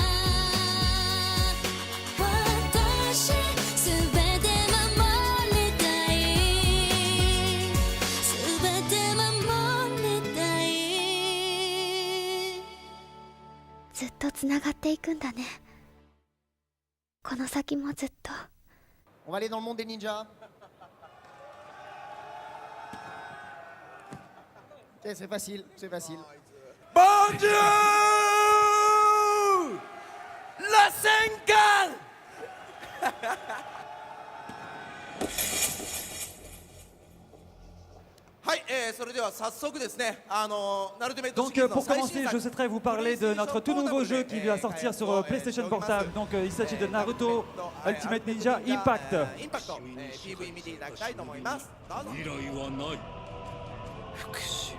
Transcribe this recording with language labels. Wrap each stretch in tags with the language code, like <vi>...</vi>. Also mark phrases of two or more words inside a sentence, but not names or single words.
<ja>私すべて守りたい。すべて守りたい。ずっとつながっていくんだね。この先もずっと。</ja> <fr>On va aller dans le monde des ninjas. Ok, c'est facile, c'est facile. Bon Dieu! La Senkan! Donc pour commencer, je souhaiterais vous parler de notre tout nouveau jeu qui va sortir sur PlayStation Portable. Donc il s'agit de Naruto Ultimate Ninja Impact.</fr> <ja>復讐。</ja>